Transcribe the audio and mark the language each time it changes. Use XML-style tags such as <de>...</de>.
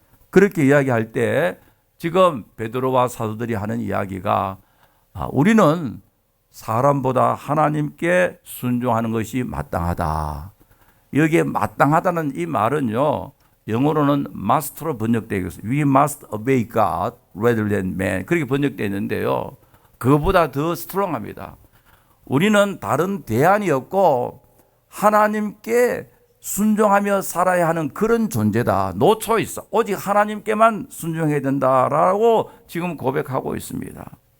<ko>그렇게 이야기할 때 지금 베드로와 사도들이 하는 이야기가, 우리는 사람보다 하나님께 순종하는 것이 마땅하다. 여기에 마땅하다는 이 말은요, 영어로는 must로 번역되어 있어요.</ko> <en>We must obey God rather than man.</en> <ko>그렇게 번역되어 있는데요, 그것보다 더 스트롱합니다. 우리는 다른 대안이 없고 하나님께 순종하며 살아야 하는 그런 존재다.</ko> <en>No choice.</en> <ko>오직 하나님께만 순종해야 된다라고 지금 고백하고 있습니다.</ko>